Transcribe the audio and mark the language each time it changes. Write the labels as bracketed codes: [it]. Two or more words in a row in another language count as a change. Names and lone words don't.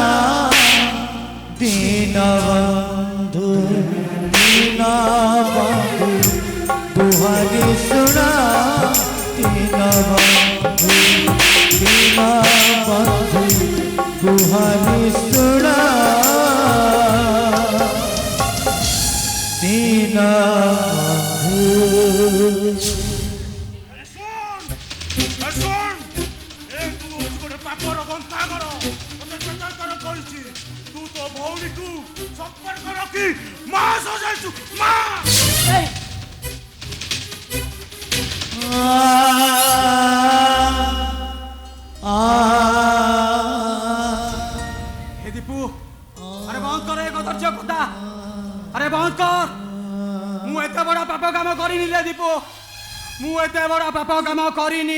[or] ଦୀନବନ୍ଧୁ ଦୀନବନ୍ଧୁ ଗୁହାରି ଶୁଣ ଦୀନବନ୍ଧୁ ଦୀନବନ୍ଧୁ ଗୁହାରି ଶୁଣ ଦୀନବନ୍ଧୁ ପାପର ଗନ୍ତା କର ତତେ ସତର୍କ କରିଛି ତୁ ତ ଭଉଣୀକୁ ସମ୍ପର୍କ ରଖି ମା ସଜାଇଛୁ ମା ହେ ଦୀପୁ ଅରେ ବନ୍ଦ କର ଏକ ଧୈର୍ଯ୍ୟ କଥା ଅରେ ବନ୍ଦ କର ମୁଁ ଏତେ ବଡ଼ ପାପ କାମ କରିନି ରେ ଦୀପୁ ମୁଁ ଏତେ ବଡ଼ ପାପ କାମ କରିନି